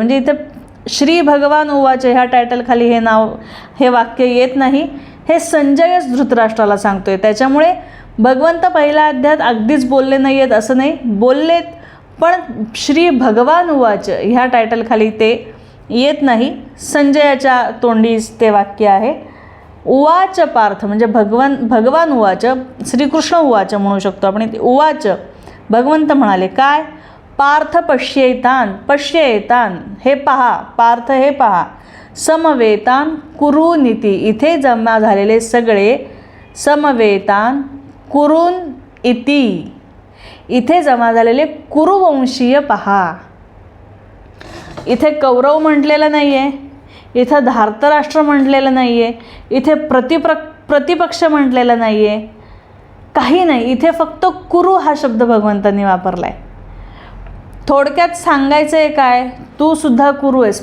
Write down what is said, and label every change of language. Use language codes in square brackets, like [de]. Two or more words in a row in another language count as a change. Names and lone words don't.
[mr] म्हणजे इथे [sa] श्री भगवान उवाच [mr] ह्या टायटलखाली हे वाक्य येत नाही. हे संजयच धृतराष्ट्राला सांगतोय. त्याच्यामुळे भगवंत पहिल्या अध्यायात अगदीच बोलले नाही आहेत असं नाही, बोललेत, पण [sa] श्री भगवान उवाच [mr] ह्या टायटलखाली ते येत नाही. संजयाच्या तोंडीच ते वाक्य आहे. उवाच पार्थ म्हणजे [sa] भगवान उवाच, श्रीकृष्ण उवाच [mr] म्हणू शकतो आपण. उवाच भगवंत म्हणाले काय? [sa] पार्थ पश्येतान [mr] हे पहा, पार्थ हे पहा. [sa] समवेतान कुरुनिती [mr] इथे जमा झालेले सगळे, [sa] समवेतान कुरुन इति [mr] इथे जमा झालेले कुरुवंशीय पहा. इथे कौरव म्हटलेलं नाही आहे, इथं धार्तराष्ट्र म्हटलेलं नाही आहे, इथे प्रतिपक्ष म्हटलेलं नाही आहे, काही नाही. इथे फक्त कुरु हा शब्द भगवंतांनी वापरला आहे. थोडक्यात सांगायचं आहे काय, तू सुद्धा कुरु आहेस.